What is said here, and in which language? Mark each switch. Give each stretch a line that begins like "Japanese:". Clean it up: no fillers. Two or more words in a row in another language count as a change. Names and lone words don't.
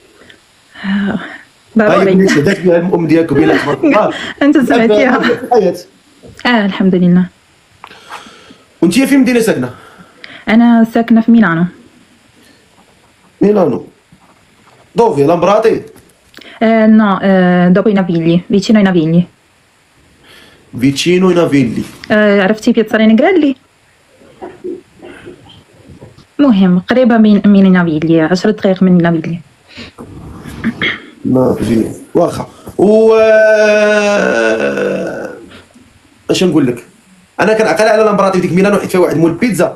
Arabic: ضروري. شهدات بها الام ديالك وبينك تبارك الله. انت سمعتيها؟ الحمد لله. وانت في مدينه ساكنه؟ انا ساكنه في ميلانو.
Italian: Milano dove Lambrate? No, dopo i Navigli, vicino ai Navigli. vicino Navigli.
Arabic: عرفتي بيتزا نيغريلي؟ مهم قريبة من نافيلي، 10 دقائق من نافيلي. نافيلي واخا. اش نقول لك، انا كنعقل على لامبراتي ديك ميلانو حيت فيها واحد مول بيتزا.